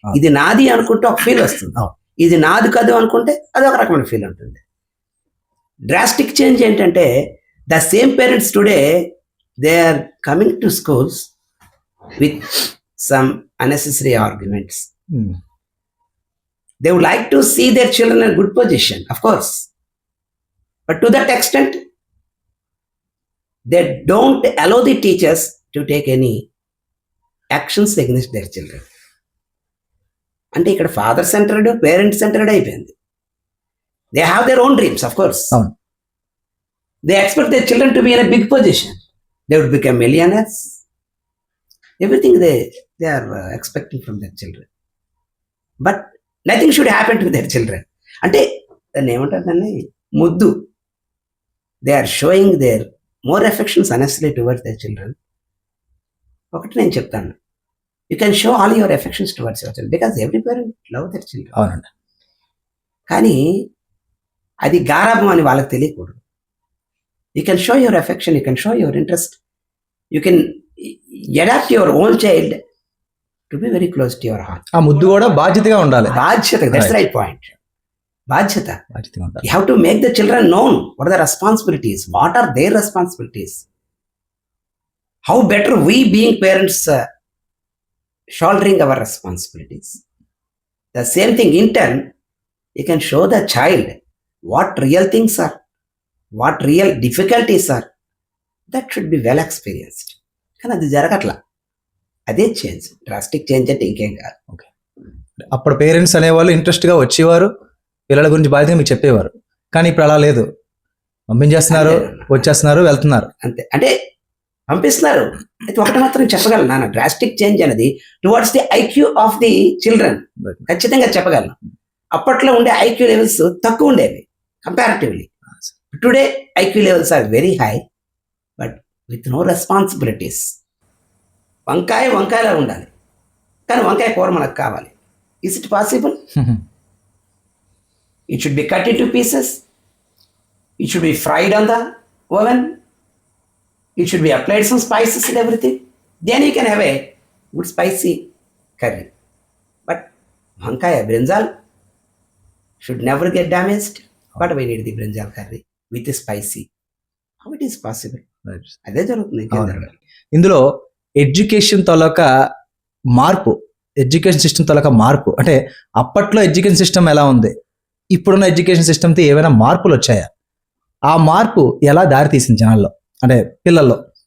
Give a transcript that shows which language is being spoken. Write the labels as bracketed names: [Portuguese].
[Telugu] ఇది నాది అనుకుంటే ఒక ఫీల్ వస్తుంది, ఇది నాది కాదు అనుకుంటే అది ఒక రకమైన ఫీల్ ఉంటుంది. [English] drastic change [Telugu] ఏంటంటే [English] The same parents today they are coming to schools with some unnecessary arguments. They would like to see their children in a good position, of course, but to that extent they don't allow the teachers to take any actions against their children. [Telugu] అంటే ఇక్కడ [English] father centred, parent centred [Telugu] అయిపోయింది. [English] They have their own dreams, of course. They expect their children to be in a big position. They would become millionaires. Everything they are expecting from their children, but nothing should happen to their children. [Telugu] అంటే దాన్ని ఏమంటారు, దాన్ని ముద్దు. [English] They are showing their more affections honestly towards their children. [Telugu] ఒకటి నేను చెప్తాను, [English] You can show all your affections towards your children because every parent love their children. [Telugu] అవునండి. కానీ అది గారాభం అని వాళ్ళకి తెలియకూడదు. [English] You can show your affection, you can show your interest, you can adapt your own child to be very close to your heart. [Telugu] ఆ ముద్దు కూడా బాధ్యతగా ఉండాలి. బాధ్యత, [English] that's the right point. బాధ్యత. You have to make the children known what are the responsibilities, what are their responsibilities. how better we being parents shouldering our responsibilities. The same thing in turn, you can show the child what real things are, what real difficulties are. That should be well experienced. [Telugu] కానీ అది జరగట్లా. అదే change, [English] drastic change [Telugu] అంటే ఇంకేం కాదు. అప్పుడు parents అనేవాళ్ళు ఇంట్రెస్ట్గా వచ్చేవారు, పిల్లల గురించి బాధ్యత మీకు చెప్పేవారు. కానీ ఇప్పుడు అలా లేదు, పంపించేస్తున్నారు, వచ్చేస్తున్నారు, వెళ్తున్నారు. అంతే, అంటే పంపిస్తున్నారు. అయితే ఒకటి మాత్రం చెప్పగలను నాన్న, డ్రాస్టిక్ చేంజ్ అనేది [English] towards the IQ of the children [Telugu] ఖచ్చితంగా చెప్పగలను. అప్పట్లో ఉండే ఐక్యూ లెవెల్స్ తక్కువ ఉండేవి comparatively. [English] Today IQ levels are very high, but with no responsibilities. [Telugu] వంకాయలా ఉండాలి, కానీ వంకాయ కూర మనకు కావాలి. [English] Is it possible? It should be cut into pieces. It should be fried on the oven. It should be applied some spices and everything. Then you can have a good spicy curry. But vankaya brinjal should never get damaged. But we need the brinjal curry with the spicy. How it is possible? [Telugu] అదే జరుగుతుంది. ఇందులో education తాలూకా మార్పు, education system తాలూకా మార్పు అంటే అప్పట్లో education system ఎలా ఉంది, ఇప్పుడున్న ఎడ్యుకేషన్ సిస్టమ్తో ఏమైనా మార్పులు వచ్చాయా? ఆ మార్పు ఎలా దారితీసింది జనాల్లో, అంటే పిల్లల్లో?